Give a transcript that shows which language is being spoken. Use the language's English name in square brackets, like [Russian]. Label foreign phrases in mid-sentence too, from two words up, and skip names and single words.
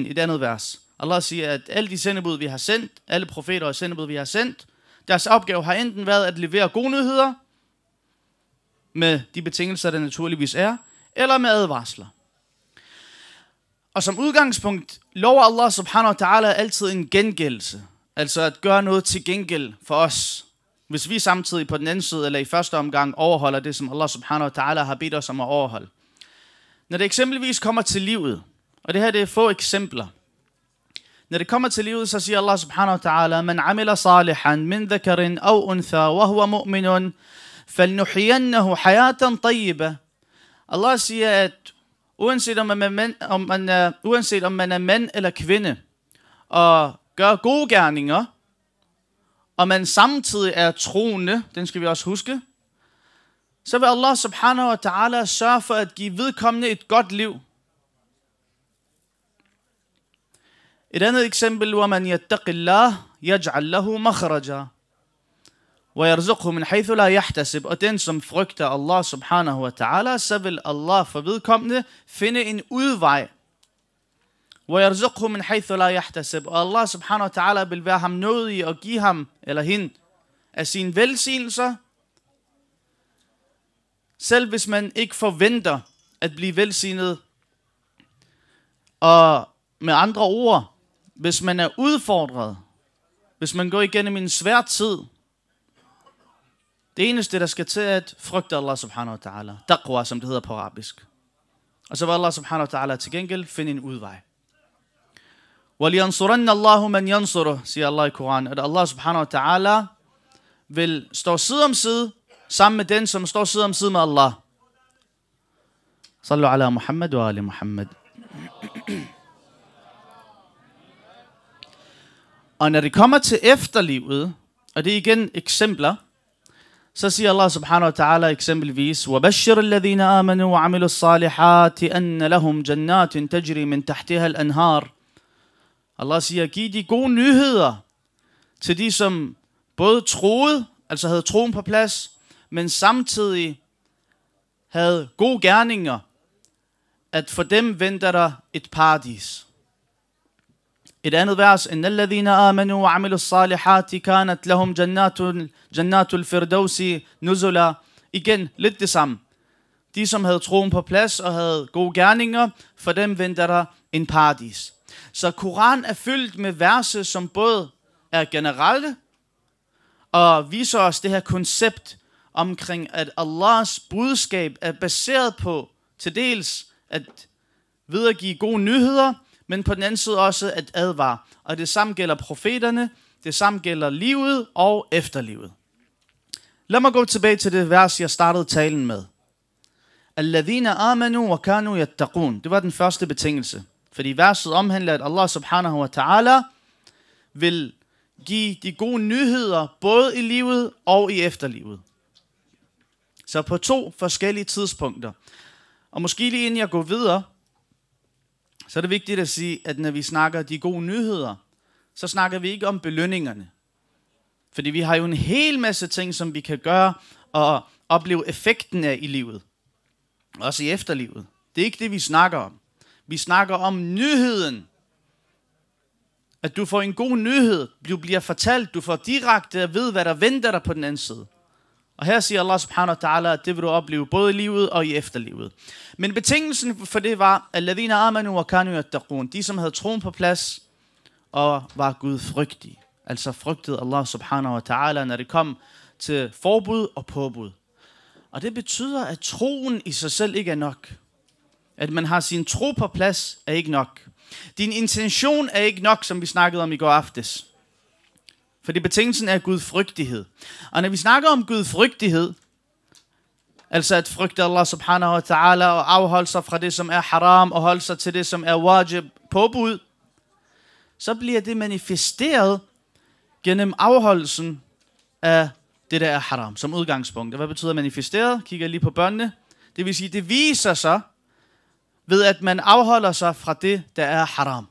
[Danish] I det andet vers. Allah siger, at alle de sendebud, vi har sendt, alle profeter og sendebud, vi har sendt, deres opgave har enten været at levere gode nyheder, med de betingelser, der naturligvis er, eller med advarsler. Og som udgangspunkt lover [Arabic] الله سبحانه وتعالى [Danish] altid en gengældelse. Altså at gøre noget til gengæld for os. Hvis vi samtidig på den anden side, eller i første omgang, overholder det, som [Arabic] الله سبحانه وتعالى [Danish] har bedt os om at overholde. Når det eksempelvis kommer til livet, og det her det er få eksempler. Når det kommer til livet, så siger [Arabic] الله سبحانه وتعالى من عمل صالحا من ذكر أو أنثى وهو مؤمن فلنحيينه حياة طيبة. [Danish] Allah siger, at uanset om man er mand eller kvinde, og gør gode gerninger, og man samtidig er troende, den skal vi også huske, så vil [Arabic] الله سبحانه وتعالى [Danish] sørge for at give vedkommende et godt liv. Et andet eksempel, [Arabic] وَمَنْ يَتَّقِ اللَّهِ يَجْعَلْ لَهُ مَخْرَجًا وَيَرْزُقْهُ مِنْ حَيْثُ لَا يَحْتَسِبْ. [Danish] Og den, som frygter [Arabic] الله سبحانه وتعالى, [Danish] så vil Allah for vedkommende finde en udvej. [Arabic] وَيَرْزُقْهُ مِنْ حَيْثُ لَا يَحْتَسِبْ. [Danish] Og [Arabic] الله سبحانه وتعالى [Danish] vil være ham nådig og give ham eller hende af sine velsignelser, selv hvis man ikke forventer at blive velsignet. Og med andre ord, hvis man er udfordret, hvis man går igennem en svær tid, det eneste, der skal til, er at frygte [Arabic] الله سبحانه وتعالى. [Danish] Taqwa, som det hedder på arabisk. Og så vil [Arabic] الله سبحانه وتعالى [Danish] til gengæld finde en udvej. [Arabic] وَلِيَنْصُرَنَّ اللَّهُ مَنْ يَنْصُرُهُ, [Danish] siger Allah i Koranen. At [Arabic] الله سبحانه وتعالى [Danish] vil stå side om side sammen med den, som står side om side med Allah. [Arabic] صلوا على محمد وآل محمد. [Danish] Og når det kommer til efterlivet, og det er igen eksempler, så siger [Arabic] الله سبحانه وتعالى [Danish] eksempelvis, [Arabic] وَبَشِّرِ الَّذِينَ آمَنُوا وَعَمِلُوا الصَّالِحَاتِ أَنَّ لَهُمْ جَنَّاتٍ تَجْرِي مِنْ تَحْتِهَا الْأَنْهَارِ. [Danish] Allah siger, giv de gode nyheder til de, som både troede, altså havde troen på plads, men samtidig havde gode gerninger, at for dem venter der et paradis. Et andet vers, [Arabic] إِنَّ الَّذِينَ آمَنُوا وَعَمِلُوا الصَّالِحَاتِ كَانَتْ لَهُمْ جَنَّاتُ الْفِرْدَوْسِ نُزُلًا. [Danish] Igen, lidt det samme. De, som havde troen på plads og havde gode gerninger, for dem venter der en paradis. Så Koran er fyldt med verse, som både er generelle, og viser os det her koncept omkring, at Allahs budskab er baseret på til dels at videregive gode nyheder, men på den anden side også at advare. Og det samme gælder profeterne, det samme gælder livet og efterlivet. Lad mig gå tilbage til det vers, jeg startede talen med. [Arabic] الذين آمنوا وكانوا يتقون. [Danish] Det var den første betingelse. Fordi verset omhandler, at [Arabic] الله سبحانه وتعالى [Danish] vil give de gode nyheder, både i livet og i efterlivet. Så på 2 forskellige tidspunkter. Og måske lige inden jeg går videre, så er det vigtigt at sige, at når vi snakker de gode nyheder, så snakker vi ikke om belønningerne. Fordi vi har jo en hel masse ting, som vi kan gøre og opleve effekten af i livet. Også i efterlivet. Det er ikke det, vi snakker om. Vi snakker om nyheden. At du får en god nyhed. Du bliver fortalt. Du får direkte at vide, hvad der venter dig på den anden side. Og her siger [Arabic] الله سبحانه وتعالى, [Danish] at det vil du opleve både i livet og i efterlivet. Men betingelsen for det var, [Arabic] الذين آمنوا وكانوا يتقون. [Danish] De, som havde troen på plads og var gudfrygtige. Altså frygtede [Arabic] الله سبحانه وتعالى, [Danish] når det kom til forbud og påbud. Og det betyder, at troen i sig selv ikke er nok. At man har sin tro på plads er ikke nok. Din intention er ikke nok, som vi snakkede om i går aftes. Fordi betingelsen er gudfrygtighed. Og når vi snakker om gudfrygtighed, altså at frygte [Arabic] الله سبحانه وتعالى [Danish] og afholde sig fra det, som er haram, og holde sig til det, som er wajib, påbud, så bliver det manifesteret gennem afholdelsen af det, der er haram, som udgangspunkt. Og hvad betyder manifesteret? Kigger jeg lige på børnene. Det vil sige, det viser sig ved, at man afholder sig fra det, der er haram.